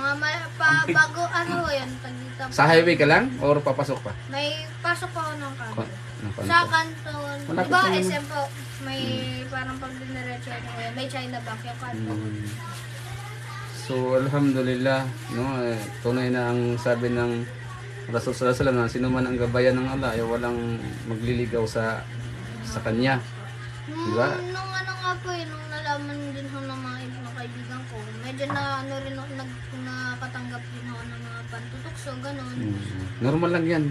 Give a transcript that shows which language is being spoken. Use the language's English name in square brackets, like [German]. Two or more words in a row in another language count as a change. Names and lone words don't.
[Filipino] Mga bago ano ho yan, dito. Sa highway ka lang or papasok pa? May pasok pa ako ng kanto. Ng kanto. Sa kanto, Malapit diba lang naman. SM po, may parang pag diniretso ano ko yan, may China Bank yung kanto. So, alhamdulillah, no, tunay na ang sabi ng Rasul [Arabic] صلى الله عليه وسلم [Filipino] na sino man ang gabayan ng Allah ay walang magliligaw sa kanya. Diba? Nung ano nga po nung nalaman din ho ng mga ibang kaibigan ko, medyo na ano rin ako, nakatanggap din ako ng mga pantutukso, ganun. Normal lang yan.